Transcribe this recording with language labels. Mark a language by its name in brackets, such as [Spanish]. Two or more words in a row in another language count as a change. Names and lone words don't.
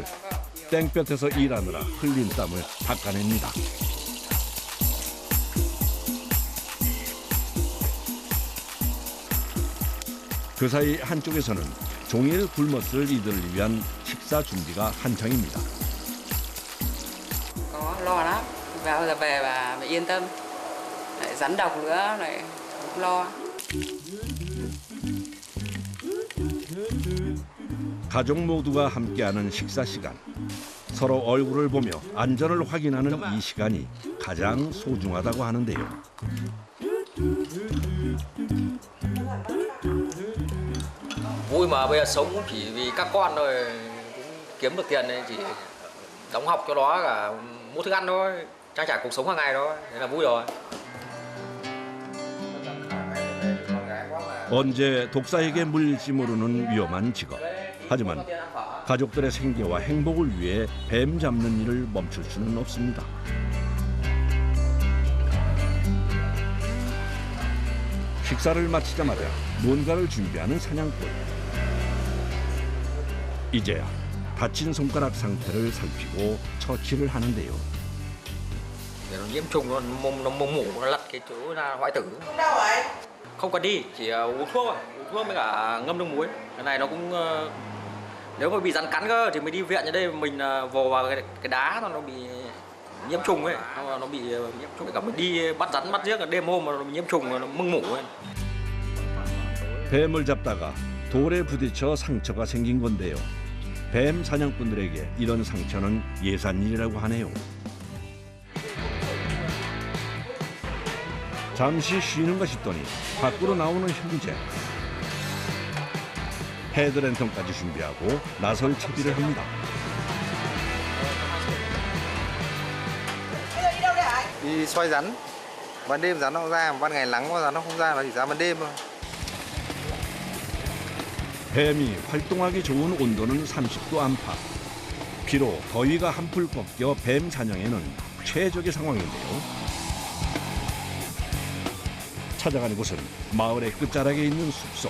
[Korean] 땡볕에서 일하느라 흘린 땀을 닦아냅니다. 그 사이 한쪽에서는 종일 굶었을 이들을 위한 식사 준비가 한창입니다. [Vietnamese] Có lo lắm, vào giờ về bà yên tâm, lại rắn độc nữa lại cũng lo. [Korean] 가족 모두가 함께하는 식사 시간. 서로 얼굴을 보며 안전을 확인하는 이 시간이 가장 소중하다고 하는데요. [Vietnamese] Vui mà bây giờ sống cũng chỉ vì các con thôi, cũng kiếm được tiền này chỉ đóng học cho nó cả mua thức ăn thôi, trang trải cuộc sống hàng ngày thôi, thế là vui rồi. [Korean] 언제 독사에게 물릴지 모르는 위험한 직업. 하지만 가족들의 생계와 행복을 위해 뱀 잡는 일을 멈출 수는 없습니다. 식사를 마치자마자 뭔가를 준비하는 사냥꾼. 이제야 다친 손가락 상태를 살피고 처치를 하는데요. [Vietnamese] Để nó nhiễm trùng nó mổ nó lật cái chỗ ra hoại tử. Đâu vậy? Không cần đi, chỉ uống thuốc với cả ngâm nước muối. Cái này nó cũng nếu mà bị rắn cắn cơ thì mình đi viện ở đây mình vồ vào cái đá nó bị nhiễm trùng ấy, nó bị nhiễm trùng. Cả mình đi bắt rắn bắt giếc đêm hôm mà nó nhiễm trùng nó mưng mủ ấy. [Korean] 뱀을 잡다가 돌에 부딪혀 상처가 생긴 건데요. 뱀 사냥꾼들에게 이런 상처는 예산일이라고 하네요. 잠시 쉬는가 싶더니 밖으로 나오는 형제. 헤드랜턴까지 준비하고 나설 채비를 합니다. [Vietnamese] Đi xoay rắn. Ban đêm rắn nó ra, ban ngày nắng rắn nó không ra, nó chỉ ra ban đêm thôi. [Korean] 뱀이 활동하기 좋은 온도는 30도 안팎. 비록 더위가 한풀 꺾여 뱀 사냥에는 최적의 상황인데요. 찾아가는 곳은 마을의 끝자락에 있는 숲속.